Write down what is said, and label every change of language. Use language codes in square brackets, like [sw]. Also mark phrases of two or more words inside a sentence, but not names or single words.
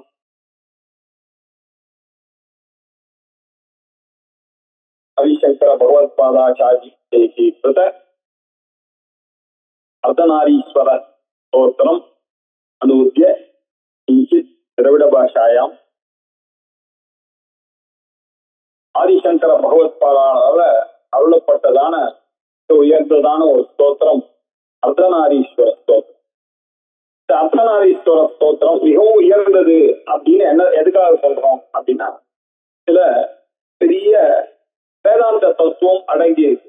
[sa] हरिशंकर भगवत्पादाचार्यैः कृत अर्धनारीश्वर स्तोत्रम् अनूद्य किञ्चित् द्रविडभाषायाम् [ta] ஆதிசங்கர பகவத்பாதால அருளப்பட்டதான உயர்ந்ததான ஒரு ஸ்தோத்திரம் அர்த்தநாரீஸ்வர ஸ்தோத்திரம். இந்த அர்த்தநாரீஸ்வர ஸ்தோத்திரம் மிகவும் உயர்ந்தது அப்படின்னு என்ன எதுக்காக சொல்றோம் அப்படின்னா, சில பெரிய வேதாந்த தத்துவம் அடங்கி இருக்கு.